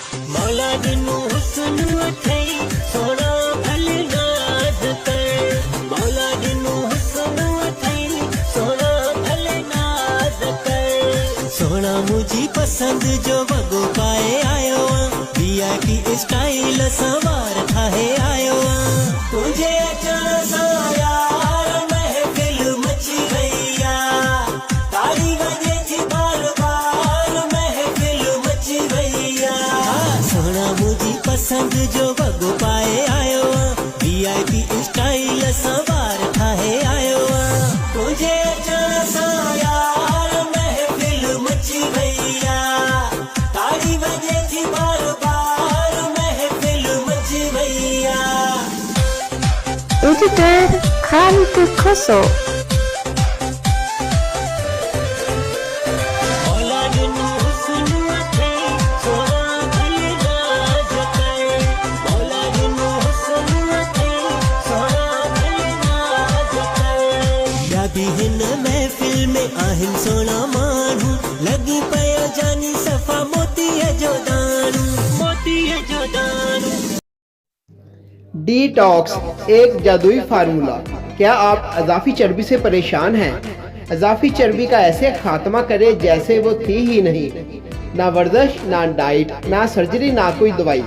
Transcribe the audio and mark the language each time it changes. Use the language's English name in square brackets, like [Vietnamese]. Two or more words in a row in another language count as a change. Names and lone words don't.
[Sindhi] मौला दिनू हुस्न अथई सोना भले नाज कर, मौला दिनू हुस्न अथई सोना भले नाज कर। सोना मुझी पसंद जो वगो पाए आयो वीआईपी स्टाइल सवार ठाहे आयो तुझे अचण सां यार महफिल मची गईया ताली वजे थी बार बार महफिल मची गईया। सोना मुझी पसंद जो वगो पाए आयो वीआईपी स्टाइल सवार ठाहे आयो तुझे अचण सां यार महफिल मची गईया ताली वजे थी बार बार महफिल मची गईया। Editor Khalid Khoso. मौला दिनू हुस्न अथई सोना भले नाज कर, मौला दिनू हुस्न अथई सोना भले नाज कर। या भी हिन महफिल में आहिन सोना माण्हू लगी पयो जानी सफ़ा मोतीअ जो दाणू मोतीअ जो दाणू। [Urdu] ڈیٹاکس ایک جادوئی فارمولا. کیا آپ اضافی چربی سے پریشان ہیں؟ اضافی چربی کا ایسے خاتمہ کریں جیسے وہ تھی ہی نہیں. نہ ورزش، نہ ڈائٹ، نہ سرجری، نہ کوئی دوائی.